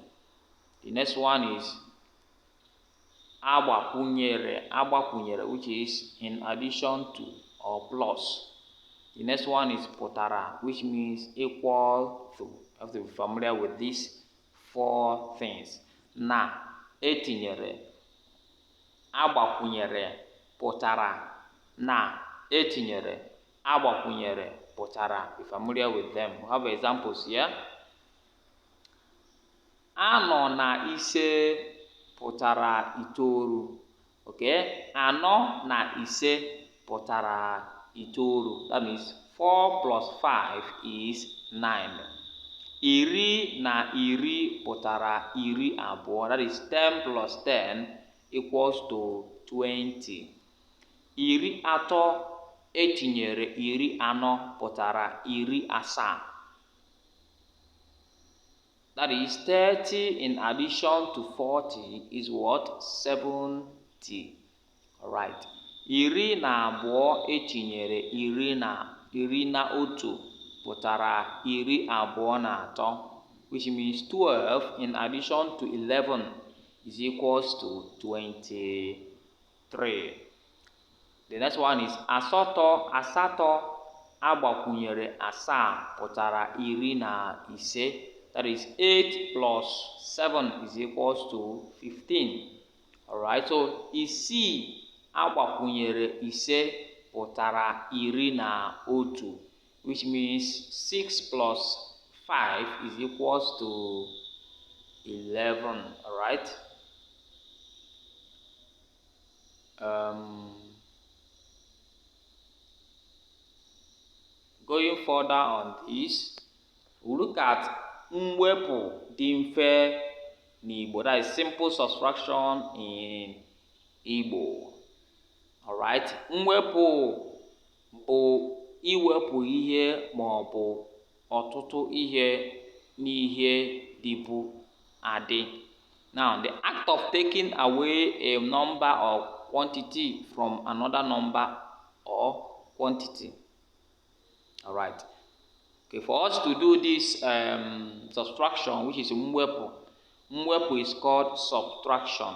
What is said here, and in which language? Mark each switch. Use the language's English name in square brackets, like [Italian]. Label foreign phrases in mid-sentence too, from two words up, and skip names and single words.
[English] The next one is agbakwunyere, which is in addition to or plus. The next one is pụtara, which means equal to. You have to be familiar with these four things. [Igbo] Na, etinyere, agbakwunyere, pụtara, na, etinyere, agbakwunyere, pụtara. [English] Be familiar with them. We have examples here. [Igbo] Anọ na ise pụtara itoolu. [English] Okay? [Igbo] Anọ na ise pụtara itoolu. [English] That means 4 plus 5 is 9. [Igbo] Iri na iri pụtara iri abụọ. [English] That is 10 plus 10 equals to 20. [Igbo] Iri atọ etinyere iri anọ pụtara iri asaa. [English] That is 30 in addition to 40 is what? 70. Alright. [Igbo] Iri na abụọ etinyere iri na otu pụtara iri abụọ na atọ, [English] which means 12 in addition to 11 is equals to 23. The next one is [Igbo] asatọ agbakwunyere asaa pụtara iri na ise. [English] That is 8 plus 7 is equals to 15. Alright, so [Igbo] isii agbakwunyere ise pụtara iri na otu, [English] which means 6 plus 5 is equals to 11. Alright. Going further on this, we look at [Igbo] mwepu dị mfe n'Igbo. [English] That is simple subtraction in Igbo. Alright. [Igbo] Mwepu bụ iwepụ ihe ma ọ bụ ọtụtụ ihe n'ihe dịbu adị. [English] Now, the act of taking away a number or quantity from another number or quantity. Alright. Okay, for us to do this subtraction, which is mwepu is called subtraction.